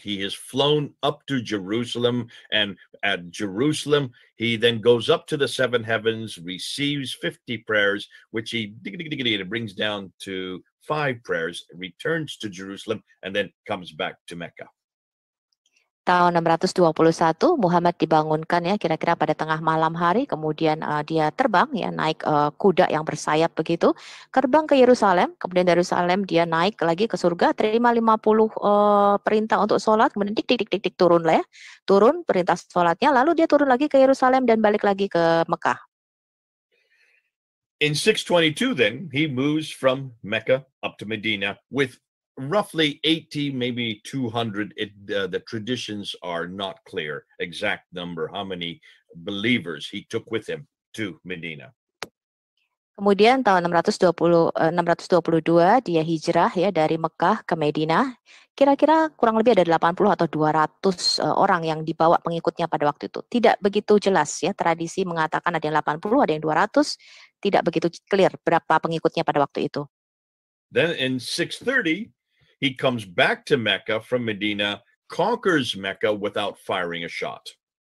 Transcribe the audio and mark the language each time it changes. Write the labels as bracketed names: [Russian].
[English] He is flown up to Jerusalem, and at Jerusalem, he then goes up to the seven heavens, receives 50 prayers, which he brings down to 5 prayers, returns to Jerusalem, and then comes back to Mecca. [Indonesian] Tahun 621 Muhammad dibangunkan ya kira-kira pada tengah malam hari, kemudian dia terbang ya naik kuda yang bersayap begitu, terbang ke Yerusalem, kemudian dari Yerusalem dia naik lagi ke surga, terima 50 perintah untuk sholat, kemudian tik turun lah ya, turun perintah sholatnya, lalu dia turun lagi ke Yerusalem dan balik lagi ke Mekah. [English] In 622 then, he moves from Mecca up to Medina with roughly 80, maybe 200. The traditions are not clear, exact number, how many believers he took with him to Medina. [Indonesian] Kemudian tahun 622 dia hijrah ya dari Mekah ke Madinah. Kira-kira kurang lebih ada 80 atau 200 orang yang dibawa pengikutnya pada waktu itu. Tidak begitu jelas ya, tradisi mengatakan ada yang 80, ada yang 200, tidak begitu clear berapa pengikutnya pada waktu itu. [English] Then in 630, he comes back to Mecca from Medina, conquers Mecca without firing a shot.